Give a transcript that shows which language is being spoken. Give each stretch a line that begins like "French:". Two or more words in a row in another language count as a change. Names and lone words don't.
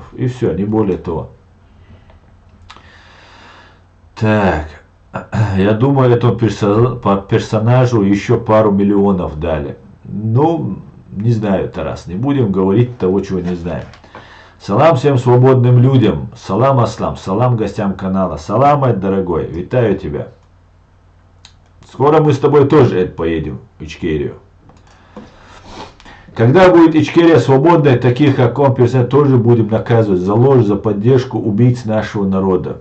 Russian: И все, не более того. Так, я думаю, этому персонажу еще пару миллионов дали. Ну, не знаю, Тарас, не будем говорить того, чего не знаем. Салам всем свободным людям, салам Аслам, салам гостям канала, салам, Эд, дорогой, витаю тебя. Скоро мы с тобой тоже, Эд, поедем в Ичкерию. Когда будет Ичкерия свободной, таких как он, тоже будем наказывать за ложь, за поддержку убийц нашего народа.